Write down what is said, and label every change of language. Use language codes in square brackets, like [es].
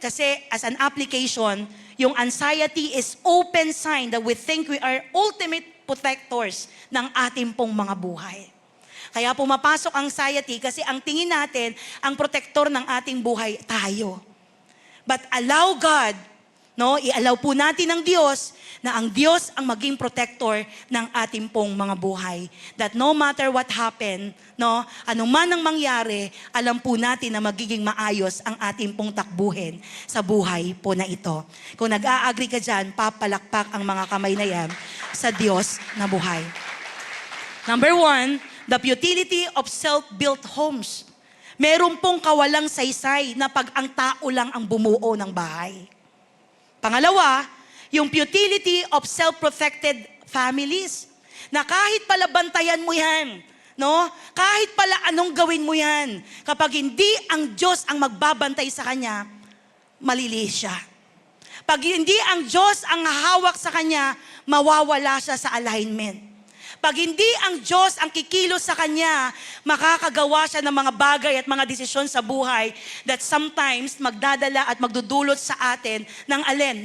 [en] Kasi as an application, yung anxiety is open sign that we think we are ultimate protectors [tl] ng ating pong mga buhay. Kaya pumapasok ang anxiety kasi ang tingin natin, ang protector ng ating buhay, tayo. [en] But allow God, [tl] no, i-allow po natin ng Diyos na ang Diyos ang maging protector ng ating pong mga buhay. [en] That no matter what happen, [tl] no, anuman ang mangyari, alam po natin na magiging maayos ang ating pong takbuhin sa buhay po na ito. Kung nag-a-agree ka dyan, papalakpak ang mga kamay na yan sa Diyos na buhay. [en] Number 1, the futility of self-built homes. [tl] Meron pong kawalang saysay na pag ang tao lang ang bumuo ng bahay. Pangalawa, yung [en] futility of self-protected families. [tl] Na kahit pala bantayan mo yan, no? Kahit pala anong gawin mo yan, kapag hindi ang Diyos ang magbabantay sa kanya, maliliis siya. Pag hindi ang Diyos ang hawak sa kanya, mawawala siya sa alignment. Pag hindi ang Diyos ang kikilos sa kanya, makakagawa siya ng mga bagay at mga desisyon sa buhay [en] that sometimes [tl] magdadala at magdudulot sa atin ng alin?